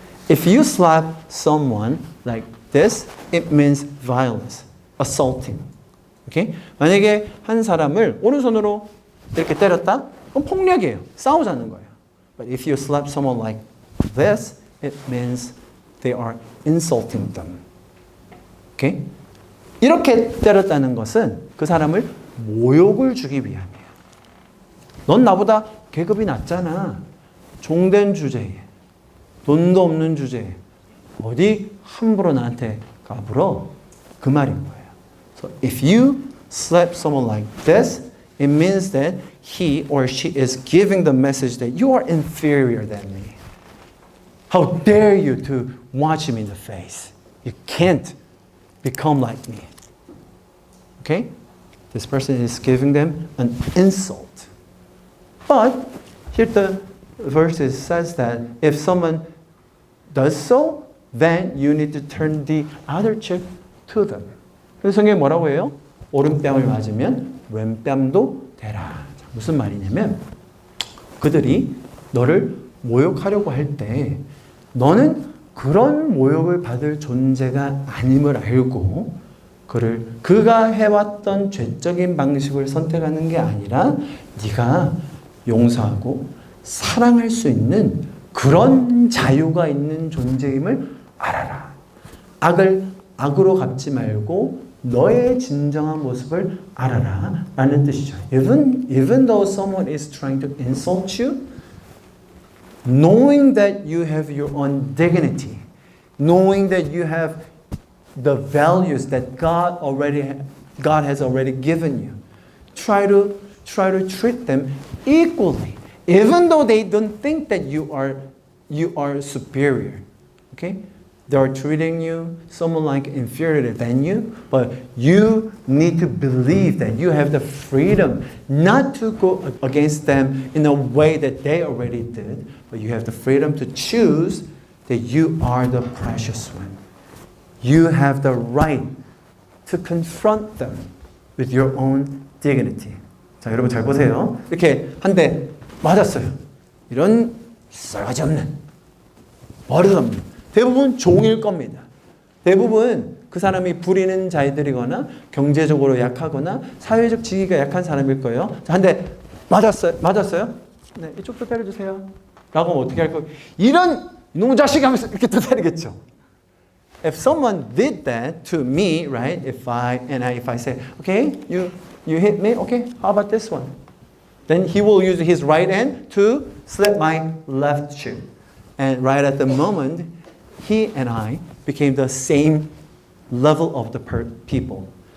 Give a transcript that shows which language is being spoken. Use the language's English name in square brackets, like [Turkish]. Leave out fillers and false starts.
[English] If you slap someone like this, it means violence, assaulting. Okay? [Korean] 만약에 한 사람을 오른손으로 이렇게 때렸다? 그럼 폭력이에요. 싸우자는 거예요. [English] But if you slap someone like this, it means they are insulting them. Okay? [Korean] 이렇게 때렸다는 것은 그 사람을 모욕을 주기 위함이에요. 넌 나보다 계급이 낮잖아. 종된 주제에, 돈도 없는 주제에 어디 함부로 나한테 까불어? 그 말인 거예요. [English] So if you slap someone like this, it means that he or she is giving the message that you are inferior than me. How dare you to watch him in the face? You can't become like me. Okay? This person is giving them an insult. But here the verse says that if someone does so, then you need to turn the other cheek to them. [Korean] 그래서 성경이 뭐라고 해요? 오른뺨을 맞으면 왼뺨도 대라. 무슨 말이냐면 그들이 너를 모욕하려고 할 때 너는 그런 모욕을 받을 존재가 아님을 알고 그가 해왔던 죄적인 방식을 선택하는 게 아니라 네가 용서하고 사랑할 수 있는 그런 자유가 있는 존재임을 알아라. 악을 악으로 갚지 말고 너의 진정한 모습을 알아라 라는 뜻이죠. [English] Even though someone is trying to insult you, knowing that you have your own dignity, knowing that you have the values that God has already given you, try to treat them equally, even though they don't think that you are superior. Okay? They are treating you someone like inferior than you, but you need to believe that you have the freedom not to go against them in a way that they already did, but you have the freedom to choose that you are the precious one. You have the right to confront them with your own dignity. [Korean] 자, 여러분 잘 보세요. 이렇게 한 대 맞았어요. 이런 싸가지 없는, 버릇없는, 대부분 종일 겁니다. 대부분 그 사람이 부리는 자들이거나 경제적으로 약하거나 사회적 지위가 약한 사람일 거예요. 한 대 맞았어요? 네, 이쪽도 때려주세요. 라고 하면 어떻게 할 거예요? 이런 이놈의 자식 하면서 이렇게 또 때리겠죠. [English] If someone did that to me, right? If I say, okay, you hit me, okay, how about this one? Then he will use his right hand to slap my left cheek. And right at the moment, he and I became the same level of the people.